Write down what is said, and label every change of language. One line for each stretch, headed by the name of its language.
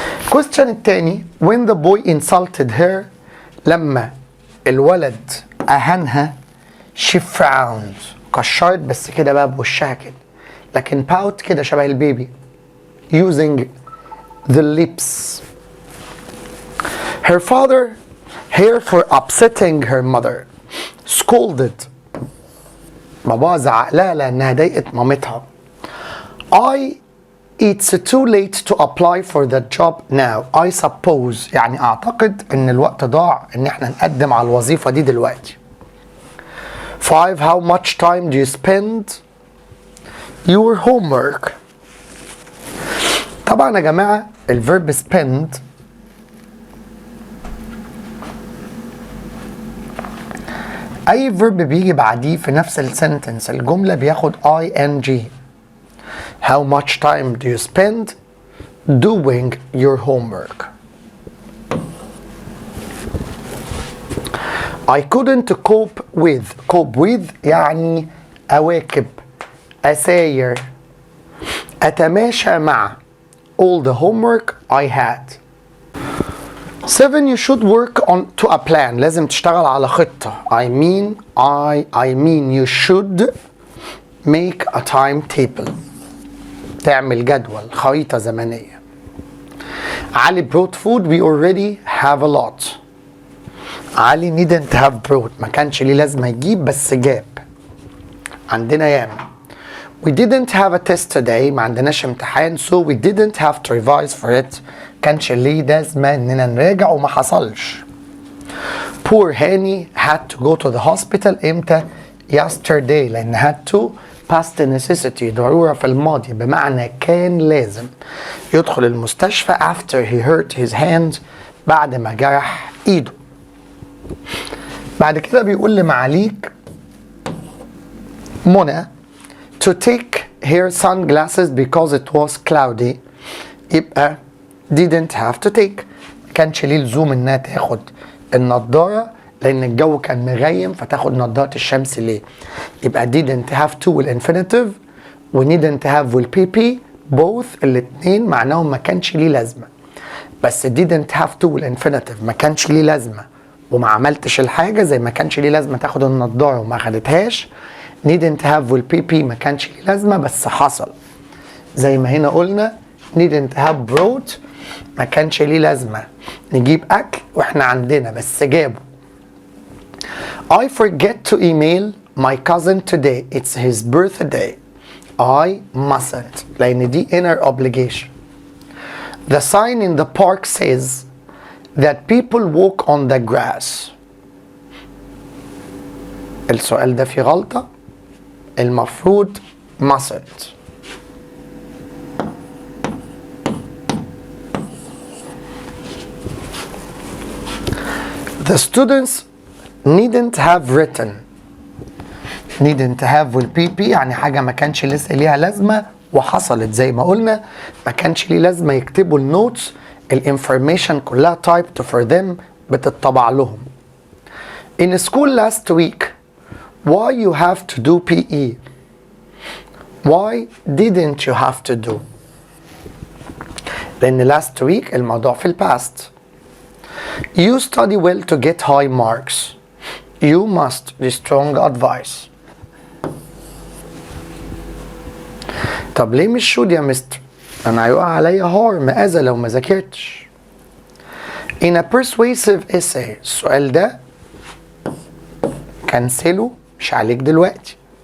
English: question
Arabic: التاني
English: when the boy insulted her،
Arabic: لما الولد أهانها
English: she frowned،
Arabic: كشرت بس كده بقى بوشها كده، لكن pout كده شبه البيبي
English: using the lips. her father here for upsetting her mother، scolded،
Arabic: بابا زعق لها لأنها ضايقت مامتها.
English: It's too late to apply for the job now. I suppose
Arabic: يعني أعتقد إن الوقت ضاع إن إحنا نقدم على الوظيفة دي دلوقتي. 5
English: How much time do you spend your homework؟
Arabic: طبعا يا جماعة الفيرب spend أي فيرب بيجي بعديه في نفس السنتنس الجملة بياخد ing.
English: How much time do you spend doing your homework? I couldn't cope with
Arabic: يعني أواكب، أساير، أتماشى مع
English: all the homework I had. 7 You should work on to a plan،
Arabic: لازم تشتغل على خطة.
English: I mean you should make a timetable،
Arabic: تعمل جدول، خريطة زمنية.
English: علي brought food we already have a lot.
Arabic: علي
English: didn't have brought،
Arabic: ما كانش ليه لازمة يجيب بس جاب، عندنا ياما.
English: we didn't have a test today،
Arabic: ما عندناش امتحان
English: so we didn't have to revise for it،
Arabic: كانش ليه لازمة اننا نراجع وما حصلش.
English: poor هاني had to go to the hospital
Arabic: امتى؟
English: yesterday، لان had to past necessity
Arabic: ضرورة في الماضي بمعنى كان لازم يدخل المستشفى
English: after he hurt his hand،
Arabic: بعد ما جرح ايده. بعد كده بيقول لمعاليك منى
English: to take her sunglasses because it was cloudy،
Arabic: يبقى
English: didn't have to take،
Arabic: كانش ليه لزوم انها تاخد النضارة لأن الجو كان مغيم فتاخد نضارة الشمس ليه؟ يبقى didn't have to والinfinitive و didn't have والPP both الاتنين معناهم ما كانش ليه لازمة، بس
English: didn't have to
Arabic: والinfinitive ما كانش ليه لازمة وما عملتش الحاجة زي ما كانش ليه لازمة تاخد النضارة وما خدتهاش. didn't have والPP ما كانش ليه لازمة بس حصل، زي ما هنا قلنا
English: didn't have brought
Arabic: ما كانش ليه لازمة نجيب أكل وإحنا عندنا بس جابه.
English: I forget to email my cousin today. It's his birthday. I mustn't
Arabic: لأن دي
English: inner obligation. The sign in the park says that people walk on the grass.
Arabic: السؤال ده فيه غلطة، المفروض mustn't.
English: The students needn't have written. needn't have
Arabic: والPP يعني حاجة ما كانش لسه ليها لازمة وحصلت زي ما قلنا، ما كانش ليه لازمة يكتبوا النوتس، الانفورميشن كلها
English: typed for them
Arabic: بتطبع لهم.
English: In school last week why you have to do PE؟ why didn't you have to do؟
Arabic: لأن
English: last week الموضوع في الباست. You study well to get high marks. You must be strong advice.
Arabic: طب ليه مش should يا مستر؟ أنا هيقع عليا harm أذى لو ما ذاكرتش. In a persuasive essay، السؤال ده كنسله مش عليك دلوقتي.